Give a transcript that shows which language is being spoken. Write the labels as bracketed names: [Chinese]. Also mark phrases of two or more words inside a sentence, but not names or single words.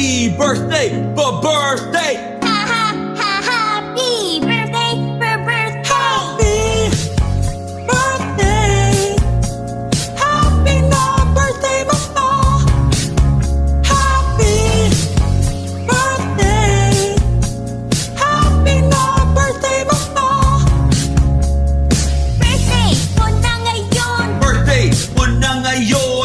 [English] birthday, birthday. Ha ha ha happy birthday, birthday. Happy birthday. [Filipino] Happy na birthday mo to. [English] Happy birthday. [Filipino] Happy na birthday mo to. Birthday mo na ngayon. Birthday mo na ngayon.